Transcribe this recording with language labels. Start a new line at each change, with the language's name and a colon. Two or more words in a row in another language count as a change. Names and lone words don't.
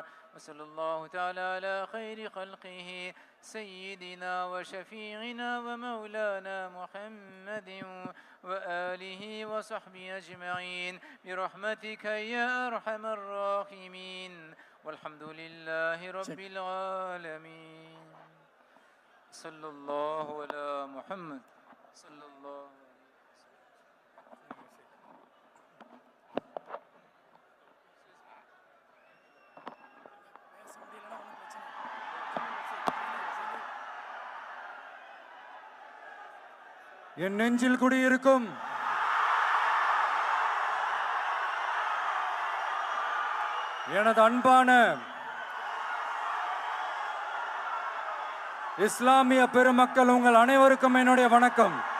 Arabic: وصلى الله تعالى على خير خلقه سيدنا وشفيعنا ومولانا محمد وآله وصحبه أجمعين برحمتك يا أرحم الراحمين. والحمد لله رب العالمين. صلى الله على محمد صلى الله.
Tamil: என் நெஞ்சில் குடியிருக்கும் எனது அன்பான இஸ்லாமிய பெருமக்கள், உங்கள் அனைவருக்கும் என்னுடைய வணக்கம்.